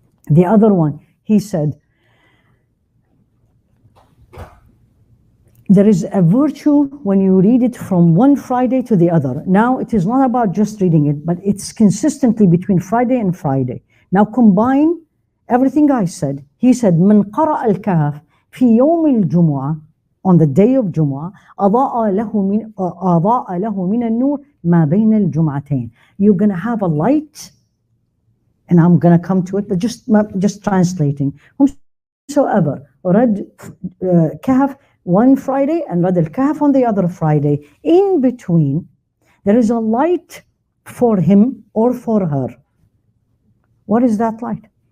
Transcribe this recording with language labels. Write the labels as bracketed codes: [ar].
[en] The other one, he said, there is a virtue when you read it from one Friday to the other. Now, it is not about just reading it, but it's consistently between Friday and Friday. Now, combine everything I said. He said, [ar] من قرأ الكهف في يوم الجمعة, [en] on the day of Jummah, [ar] أضاء له من النور ما بين الجمعتين. [en] You're going to have a light, and I'm going to come to it, but just translating. Whomsoever read Kahf one Friday and read Al-Kahf on the other Friday, in between, there is a light for him or for her. What is that light?